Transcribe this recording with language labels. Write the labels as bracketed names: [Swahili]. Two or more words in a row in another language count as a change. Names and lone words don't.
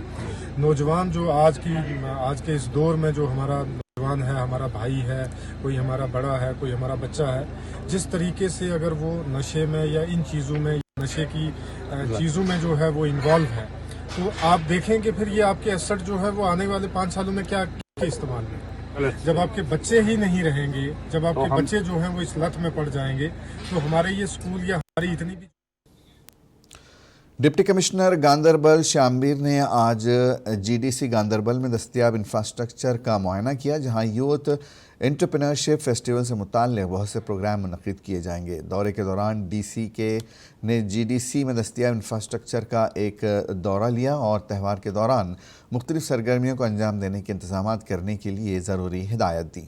[Urdu] نوجوان جو آج کے اس دور میں جو ہمارا نوجوان ہے، ہمارا بھائی ہے، کوئی ہمارا بڑا ہے، کوئی ہمارا بچہ ہے، جس طریقے سے اگر وہ نشے میں یا ان چیزوں میں، نشے کی چیزوں میں جو ہے وہ انوالو ہے، تو آپ دیکھیں کہ پھر یہ آپ کے ایسٹ جو ہے وہ آنے والے 5 سالوں میں کیا استعمال میں، جب آپ کے بچے ہی نہیں رہیں گے، جب آپ کے بچے جو ہیں وہ اس لت میں پڑ جائیں گے، تو ہمارے یہ اسکول یا ہماری اتنی بھی۔ ڈپٹی کمشنر گاندربل شامبیر نے آج جی ڈی سی گاندربل میں دستیاب انفراسٹرکچر کا معائنہ کیا، جہاں یوتھ انٹرپرینورشپ فیسٹیول سے متعلق بہت سے پروگرام منعقد کیے جائیں گے۔ دورے کے دوران ڈی سی نے جی ڈی سی میں دستیاب انفراسٹرکچر کا ایک دورہ لیا اور تہوار کے دوران مختلف سرگرمیوں کو انجام دینے کے انتظامات کرنے کے لیے ضروری ہدایت دی۔